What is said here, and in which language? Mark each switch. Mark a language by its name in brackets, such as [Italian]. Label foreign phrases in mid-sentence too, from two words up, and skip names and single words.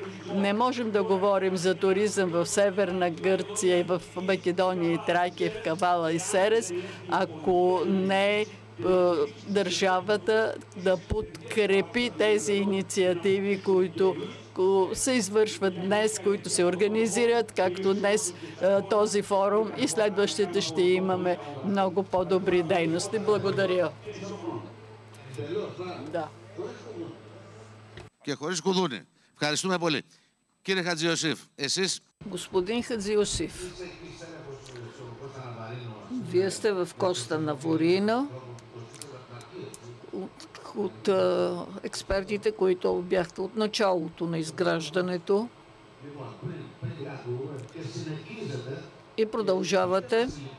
[Bulgarian] Не можем да говорим за туризъм в Северна Гърция и в Македония и Тракия, в Кавала и Серес, ако не държавата да подкрепи тези инициативи, които се извършват днес, които се организират, както днес този форум, и следващите ще имаме много по-добри дейности. Благодаря. Да. [Greek] Και χωρίς κουδούνι. Ευχαριστούμε πολύ. Κύριε Χατζιωσήφ, εσείς... [Bulgarian] Господин Хадзиосиф, вие сте в Коста Наворина от експертите, които бяхте от началото на изграждането и продължавате.